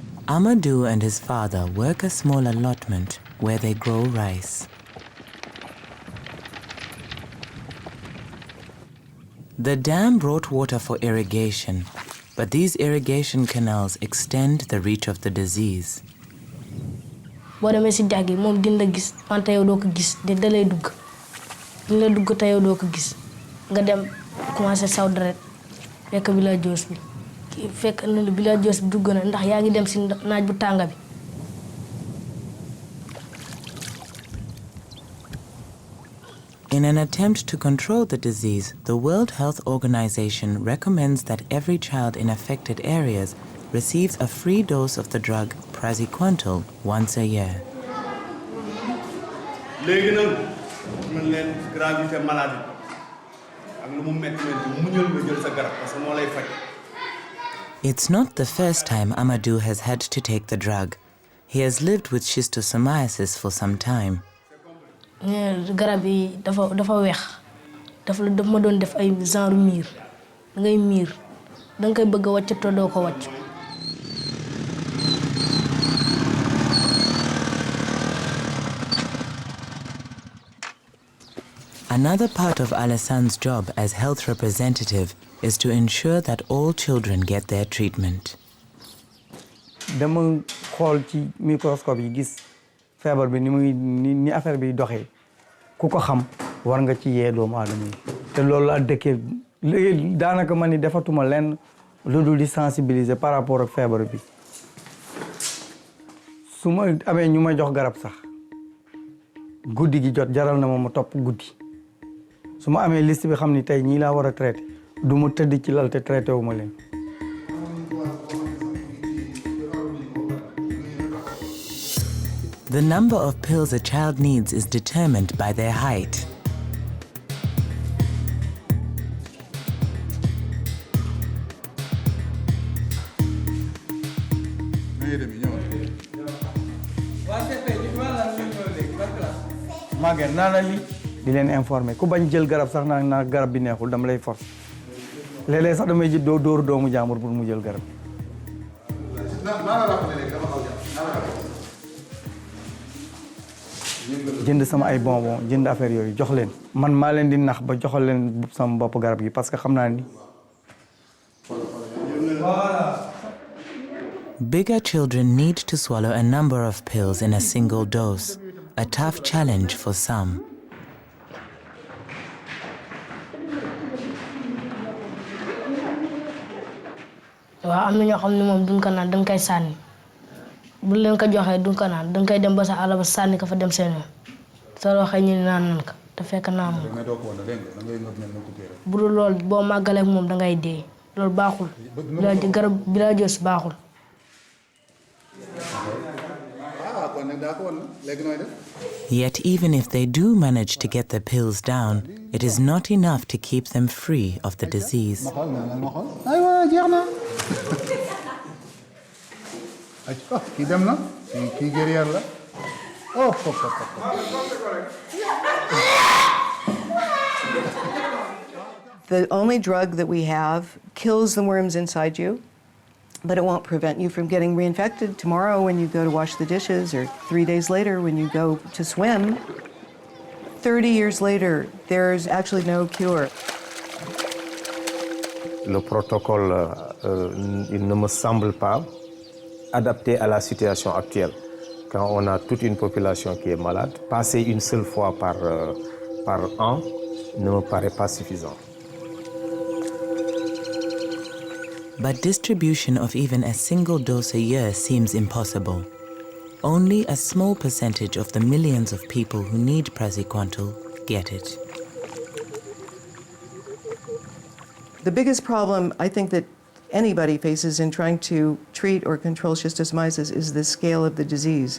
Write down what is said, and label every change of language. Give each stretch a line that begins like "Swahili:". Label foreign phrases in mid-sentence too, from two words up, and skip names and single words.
English: Amadou and his father work a small allotment where they grow rice. The dam brought water for irrigation, but these irrigation canals extend the reach of the disease.
Wolof: boo demee si dex gi moom dina gis wante yow doo ko gis da lay dugg dina dugg te yow doo ko gis nga dem commencé saw deret fekk villageois bi fekk villageois bi dugg na ndax yaa ngi dem si naaj bu tànga bi.
English: In an attempt to control the disease, the World Health Organization recommends that every child in affected areas receives a free dose of the drug praziquantel once a year.
Wolof: léegi nag man leen
French: gravité maladie
Wolof: ak lu mu metti muñal nga jël sa garab
French: parce que
Wolof: moo lay faj.
English: It's not the first time Amadou has had to take the drug. He has lived with schistosomiasis for some time.
Wolof: garab yi dafa weex dafa ma doon def ay genre miir dangay miir danga koy bëgg a wàcc te doo ko wàcc.
English: Another part of Alassana's job as health representative is to ensure that all children get their treatment.
Wolof: dama xool ci microscope yi gis feebar bi ni affaire bi doxee ku ko xam war nga ci yee doomu aadama yi te loolu laa dëkkee léegi daanaka ma ni defatuma lenn lu dul di sensibiliser
French: par rapport
Wolof: ak feebar bi su ma amee ñu ma jox garab sax guddi gi jot jaral na ma topp guddi su ma amee liste bi xam ni tey ñii laa war a traité du ma tëdd ci lal te traité wu ma leen.
English: The number of pills a child needs is determined by their height.
Wolof: Maguette naa li di leen informer ku bañ jël garab sax naa garab bi neexul dama lay force léeg-léeg sax damay ji dóoru doomu jàmbur pour mu jël garab. jënd sama ay bonbon jënd affaire yooyu jox leen man maa leen di nax ba joxal leen sama bopp garab gi
French: parce que
Wolof: xam naa ni.
English: Bigger children need to swallow a number of pills in a single dose, a tough challenge for some.
Wolof: waaw am na ñoo xam ne moom duñ ko naan dañ koy sànni bu leen ko joxee duñ ko naan dañ koy dem ba sa àll ba sànni ko fa dem seen yoon soo waxee ñu naan nan ko te fekk naa moom bu dul loolu boo màggalee moom dangay dee loolu baaxul garab bi la jos baaxul.
English: Yet even if they do manage to get the pills down, it is not enough to keep them free of the disease. The only drug that we have kills the worms inside you, but it won't prevent you from getting reinfected tomorrow when you go to wash the dishes or 3 days later when you go to swim. 30 years later, there's actually no cure.
French: Le protocole, il ne me semble pas adapté à la situation actuelle. Quand on a toute une population qui est malade, passer une seule fois par an ne me paraît pas suffisant.
English: But distribution of even a single dose a year seems impossible. Only a small percentage of the millions of people who need praziquantel get it. The biggest problem I think that anybody faces in trying to treat or control schistosomiasis is the scale of the disease.